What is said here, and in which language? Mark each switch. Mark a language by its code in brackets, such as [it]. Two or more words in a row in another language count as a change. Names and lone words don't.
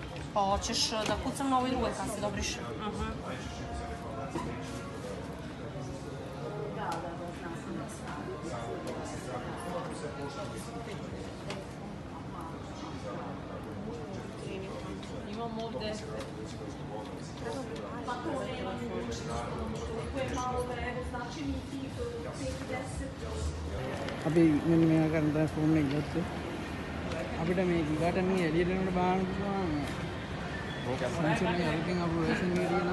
[sr] Pa hoćeš da kucam na ovoj drugoj kasi, dobriš? Imam ovde... [si] අපි මෙන්න මේවා කරන දැන් ෆෝන් එක ගත්තේ අපිට මේ ගිගාටන් එළියට යනකොට බාන්න පුළුවන් සැම්සන් එකේ අලුතින් අපු වර්ෂන් එක තියෙනවා